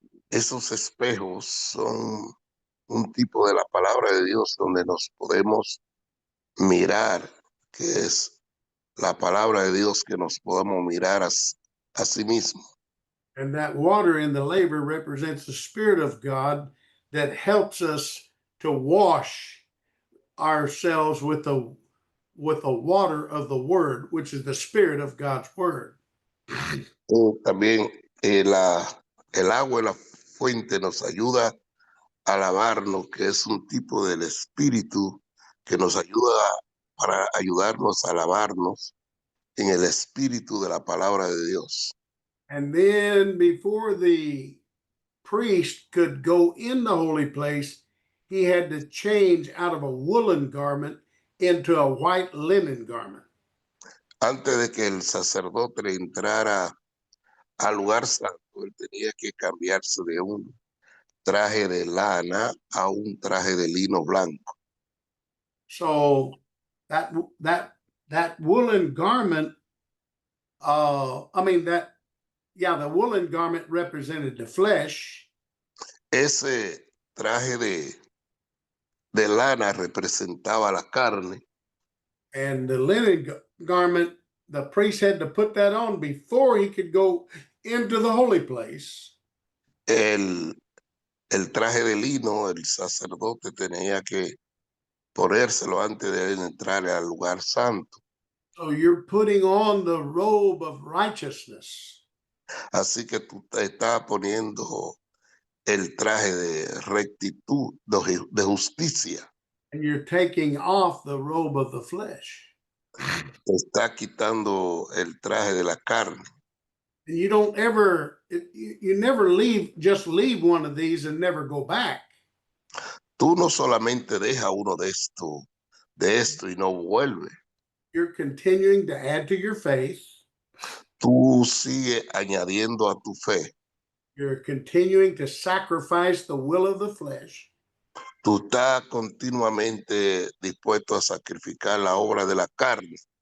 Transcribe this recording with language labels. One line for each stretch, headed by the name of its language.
Spanish: Esos espejos son un tipo de la palabra de Dios donde nos podemos mirar, que es la palabra de Dios, que nos podamos mirar a sí mismo.
English: And that water in the laver represents the Spirit of God that helps us to wash ourselves with the water of the Word, which is the Spirit of God's Word.
Spanish: También el agua de la fuente nos ayuda a lavarnos, que es un tipo del espíritu que nos ayuda para ayudarnos a lavarnos en el espíritu de la palabra de Dios.
English: And then before the priest could go in the holy place, he had to change out of a woolen garment into a white linen garment.
Spanish: Antes de que el sacerdote entrara al lugar santo, él tenía que cambiarse de un traje de lana a un traje de lino blanco.
English: So that woolen garment, the woolen garment represented the flesh,
Spanish: Ese traje de lana representaba la carne
English: and the linen garment, the priest had to put that on before he could go into the holy place.
Spanish: el traje de lino, el sacerdote tenía que ponérselo antes de entrar al lugar santo.
English: So you're putting on the robe of righteousness.
Spanish: Así que tú te estás poniendo el traje de rectitud, de justicia.
English: And you're taking off the robe of the flesh.
Spanish: Te está quitando el traje de la carne.
English: And you don't ever, you never just leave one of these and never go back.
Spanish: Tú no solamente dejas uno de esto y no vuelve.
English: You're continuing to add to your faith.
Spanish: Tú sigues añadiendo a tu fe.
English: You're continuing to sacrifice the will of the flesh.
Spanish: Tú estás continuamente dispuesto a sacrificar la obra de la carne.